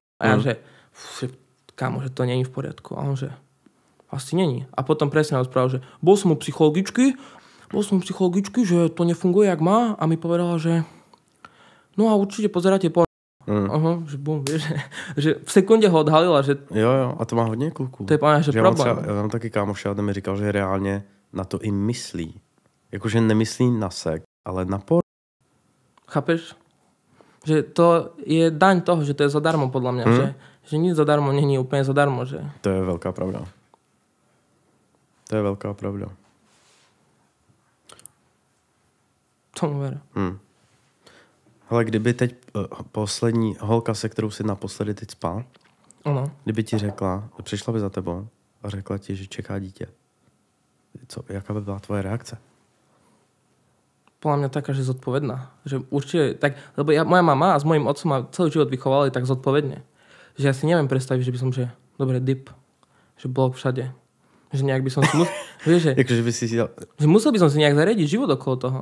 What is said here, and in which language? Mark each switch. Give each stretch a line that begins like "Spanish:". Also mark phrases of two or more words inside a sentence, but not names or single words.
Slovak: A ja, že kámo, že to nie je v poriadku.
Czech: A on, že asi není.
Slovak: A potom presne rozprával, že bol som u psychologičky, že to nefunguje, jak má. A mi povedala, že no a určite pozeráte porno. Že bum, vieš, že v sekunde ho odhalila, že...
Czech: Jo, a to má hodně kluků. To je pána, že problém. Já mám taky kámoša, ten mi říkal, že reálně na to i myslí. Jakože nemyslí na sex, ale na porno. Chápeš?
Slovak: Že to je daň toho, že to je zadarmo podľa mňa.
Czech: Že nic zadarmo není úplne zadarmo. Že... To je velká pravda.
Slovak: Tomu ver.
Czech: Ale kdyby teď poslední holka, se kterou si naposledy teď spal, kdyby ti řekla, přišla by za tebou a řekla ti, že čeká dítě. Jaká by byla tvoje reakce?
Slovak: Podľa mňa taká, že zodpovedná. Že určite, tak, lebo moja mama a s mojím otcom ma celý život vychovali tak zodpovedne. Že ja si neviem predstaviť, že by som, že dobre, dip, že blok všade. Že nejak by som si že musel by som si nejak zariadiť život okolo toho.